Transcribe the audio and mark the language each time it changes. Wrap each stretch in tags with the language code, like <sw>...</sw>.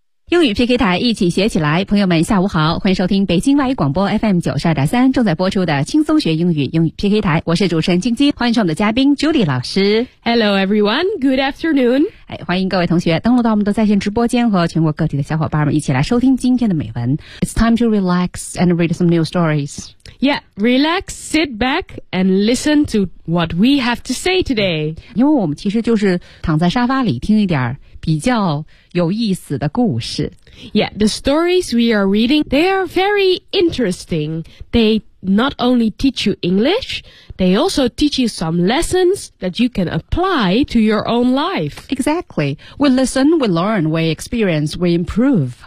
<zh>英语 PK 台，一起学起来。朋友们下午好，欢迎收听北京外语广播 FM92.3 正在播出的轻松学英语英语 PK 台，我是主持人晶晶，欢迎我们的嘉宾 Judy 老师。</zh> <en>Hello everyone, good afternoon、</en> <zh>哎、欢迎各位同学登录到我们的在线直播间，和全国各地的小伙伴们一起来收听今天的美文。</zh> <en>It's time to relax and read some new stories. Yeah, relax, sit back and listen to what we have to say today.</en> <zh>因为我们其实就是躺在沙发里听一点比较有意思的故事。</zh> <en>Yeah, the stories we are reading, they are very interesting. They not only teach you English, they also teach you some lessons that you can apply to your own life. Exactly. We listen, we learn, we experience, we improve.</en>